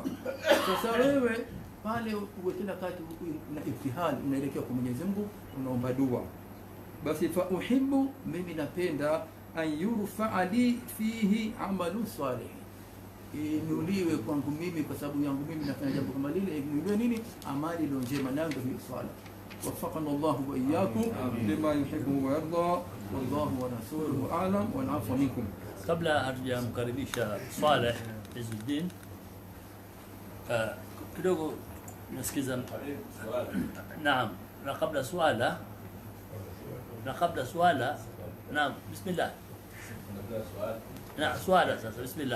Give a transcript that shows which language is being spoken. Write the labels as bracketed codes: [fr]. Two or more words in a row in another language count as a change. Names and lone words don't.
[sw] Sasa wewe pale uwe kila wakati na iftihal, unaelekea kwa Mwenyezi Mungu, unaomba dua. Basi [ar] فأحب, [sw] mimi napenda [ar] أن يرفع لي فيه عمل صالح, [sw] inuliwe kwangu mimi kwa sababu yangu mimi nafanya jambo kama lile, inuliwe nini? Amali iliyo njema, nangu hiyo swala. [ar] وفقنا الله وإياكم لما يحبه ويرضى والله ورسوله أعلم والعفو منكم. [sw] Kabla hatujamkaribisha Saleh Izzuddin, kidogo nasikiza. Naam, na kabla swala, naam, bismillah. Naam, swala sasa, bismillah.